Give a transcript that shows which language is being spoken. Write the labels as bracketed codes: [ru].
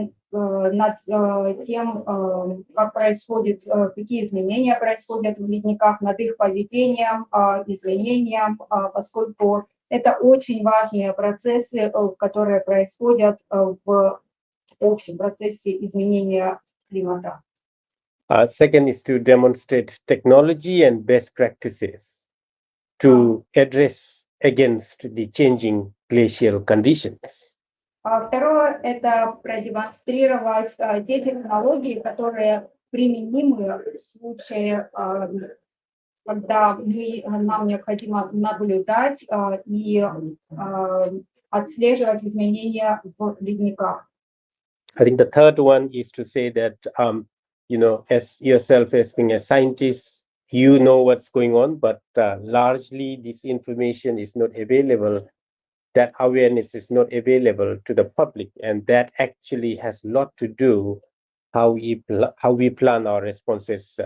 [ru] над тем, как происходит, какие изменения происходят в ледниках, над их поведением, изменением, поскольку это очень важные процессы, которые происходят в общем процессе изменения климата. [en] Second is to demonstrate technology and best practices to address against the changing glacial conditions. [ru] Второе – это продемонстрировать те технологии, которые применимы в случае, когда нам необходимо наблюдать и отслеживать изменения в ледниках. [en] I think the third one is to say that, as yourself as being a scientist, you know what's going on, but largely this information is not available. That awareness is not available to the public, and that actually has a lot to do how we plan our responses.